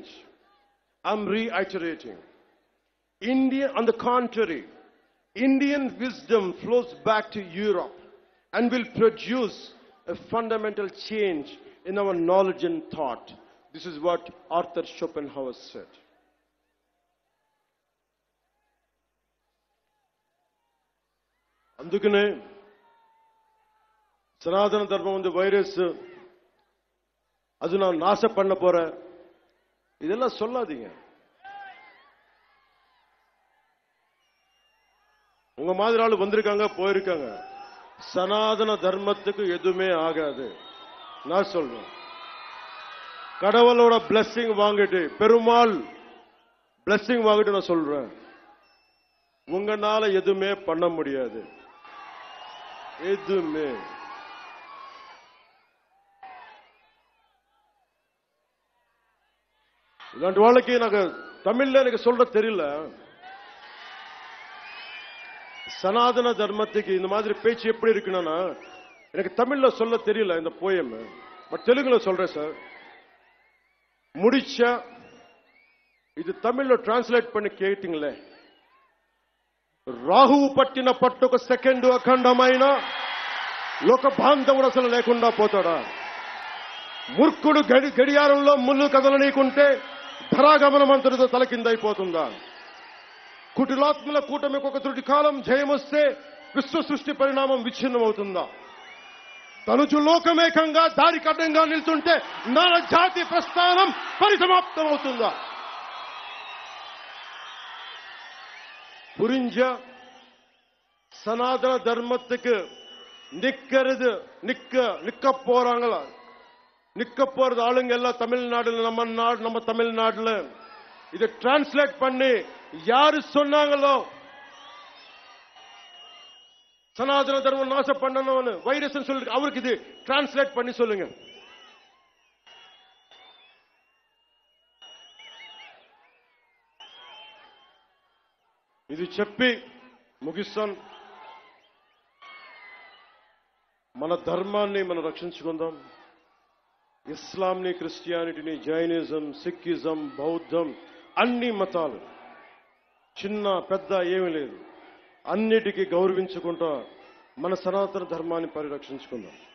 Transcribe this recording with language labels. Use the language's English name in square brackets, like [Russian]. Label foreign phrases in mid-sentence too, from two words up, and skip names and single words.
[English] I'm reiterating. On the contrary, Indian wisdom flows back to Europe and will produce a fundamental change in our knowledge and thought. This is what Arthur Schopenhauer said. [Telugu] అందుకనే సనాతన ధర్మం ఉంది [Tamil] வைரஸ், அது நான் நாச பண்ண போறேன், இதெல்லாம் சொல்லாதீங்க. உங்க மாதிரி ஆளு வந்திருக்காங்க, போயிருக்காங்க. சனாதன தர்மத்துக்கு எதுவுமே ஆகாது. நான் சொல்றேன், கடவுளோட பிளெஸிங் வாங்கிட்டு, பெருமாள் பிளெஸிங் வாங்கிட்டு நான் சொல்றேன், உங்களால எதுவுமே பண்ண முடியாது. எதுவுமே. இல்லாண்டி [Telugu] వాళ్ళకి నాకు [Tamil] தமிழ்ல எனக்கு சொல்ற தெரியல. சனாதன தர்மத்துக்கு இந்த மாதிரி பேச்சு எப்படி இருக்குன்னா எனக்கு தமிழ்ல சொல்ல தெரியல இந்த போயம், பட் தெலுங்குல சொல்றேன் சார். [Telugu] முடிச்சா ఇది తమిళ్లో ట్రాన్స్లేట్ பண்ணி కేటింగ్లే. రాహువు పట్టిన పట్టుక సెకండ్ అఖండమైన లోక బాంధవుడు అసలు లేకుండా పోతాడా? మూర్ఖుడు గడియారంలో ముళ్ళు కదలనీకుంటే ధరాగమనం అంతటితో తలకిందైపోతుందా? కుటిలాత్మల కూటమికి ఒక త్రుటి కాలం జయమొస్తే విశ్వ సృష్టి పరిణామం విచ్ఛిన్నమవుతుందా? తనుజు లోకమేకంగా దారి కడ్డంగా నిల్చుంటే నర జాతి ప్రస్థానం పరిసమాప్తమవుతుందా? [Tamil] புரிஞ்ச சனாதன தர்மத்துக்கு நிக்க போறாங்களா? நிக்க போறது ஆளுங்க எல்லாம் தமிழ்நாடுல, நம்ம தமிழ்நாடுல இதை டிரான்ஸ்லேட் பண்ணி யாரு சொன்னாங்களோ சனாதன தர்மம் நாசம் பண்ணணும்னு வைரஸ் சொல்லி அவருக்கு இது டிரான்ஸ்லேட் பண்ணி சொல்லுங்க. [Telugu] ఇది చెప్పి ముగిస్తాను. మన ధర్మాన్ని మనం రక్షించుకుందాం. ఇస్లాంని, క్రిస్టియానిటీని, జైనిజం, సిక్కిజం, బౌద్ధం, అన్ని మతాలు చిన్న పెద్ద ఏమీ లేదు, అన్నిటికీ గౌరవించుకుంటా మన సనాతన ధర్మాన్ని పరిరక్షించుకుందాం.